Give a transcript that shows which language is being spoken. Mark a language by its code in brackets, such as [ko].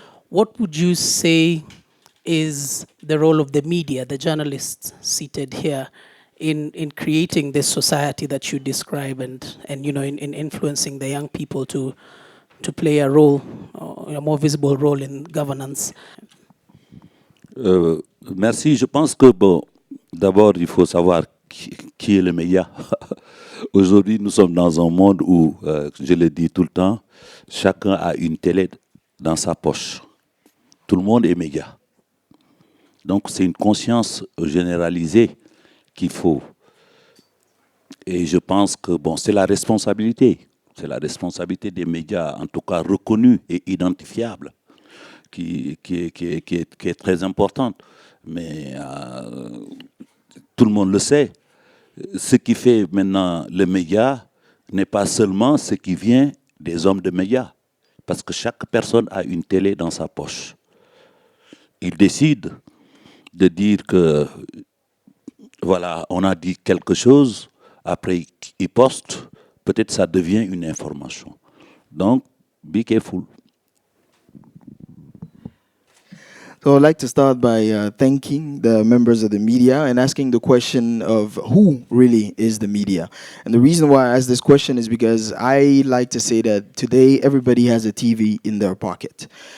[en] What would you say is the role of the media, the journalists seated here, in creating this society that you describe and in influencing the young people to play a role, a more visible role in governance? [fr] Merci. Je pense que, bon, d'abord, il faut savoir qui est le média. Aujourd'hui, nous sommes dans un monde où, je le dis tout le temps, chacun a une télé dans sa poche. Tout le monde est média. Donc, c'est une conscience généralisée qu'il faut. Et je pense que, bon, c'est la responsabilité. C'est la responsabilité des médias, en tout cas reconnus et identifiables, qui est très importante. Mais tout le monde le sait. Ce qui fait maintenant le média n'est pas seulement ce qui vient des hommes de médias. Parce que chaque personne a une télé dans sa poche. Il décide de dire que, voilà, on a dit quelque chose, après il poste, peut-être ça devient une information. [en] Donc, be careful. So I'd like to start by thanking the members of the media and asking the question of who really is the media. And the reason why I ask this question is because I like to say that today everybody has a TV in their pocket.